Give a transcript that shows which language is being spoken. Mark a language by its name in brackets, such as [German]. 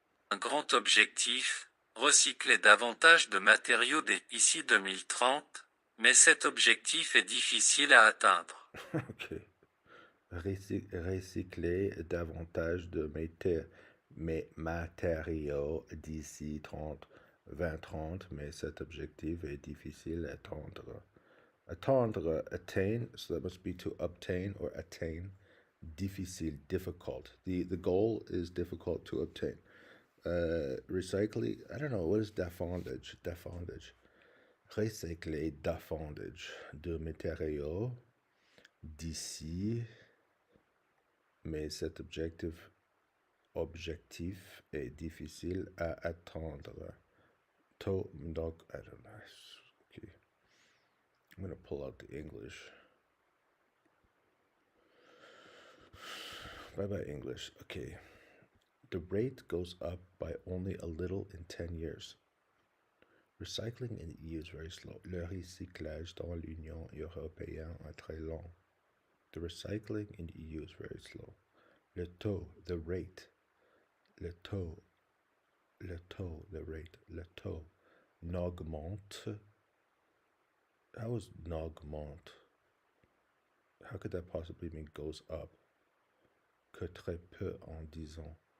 [French] Un grand objectif, recycler davantage de matériaux d'ici 2030, mais cet objectif est difficile à atteindre. [English] Ok. [French] Recycler davantage de matériaux d'ici 2030, mais cet objectif est difficile à atteindre. [English] Attain, so that must be to obtain or attain. Difficile, difficult. The goal is difficult to obtain. Recycling, I don't know, what is davantage? [French] Recycler davantage de matériaux d'ici, mais cet objectif est difficile à atteindre. Donc, [English] I don't know. Okay. I'm going to pull out the English. Bye-bye English. Okay. The rate goes up by only a little in 10 years. Recycling in the EU is very slow. [French] Le recyclage dans l'Union européenne est très lent. [English] The recycling in the EU is very slow. [French] Le taux, [English] the rate. Le taux, the rate. [French] Le taux n'augmente. [English] How is [French] n'augmente? [English] How could that possibly mean goes up? [French] Que très peu en 10 ans.